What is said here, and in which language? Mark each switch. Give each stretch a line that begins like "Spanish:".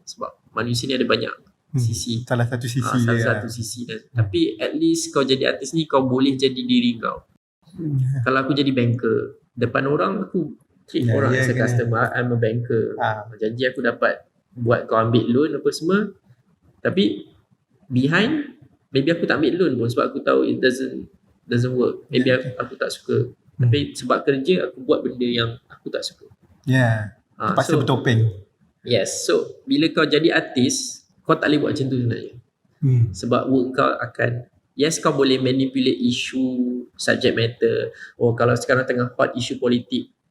Malay: Sebab manusia ni ada banyak sisi. Salah satu sisi satu sisi dia. Tapi
English: at least
Malay: kau jadi artis ni kau boleh jadi diri kau. Kalau aku jadi banker, depan orang aku treat orang
English: as a customer. I'm a banker.
Malay: Janji aku dapat buat kau ambil loan apa semua. Tapi behind, maybe aku tak ambil loan pun sebab aku tahu
English: it doesn't work.
Malay: Maybe aku tak suka. Tapi sebab kerja aku buat benda yang aku tak suka. Terpaksa bertopeng.
English: Yes.
Malay: So bila kau jadi artis, kau tak boleh buat macam tu sebenarnya. Sebab work kau akan, yes, kau boleh manipulate isu subject matter. Kalau sekarang tengah hot isu politik,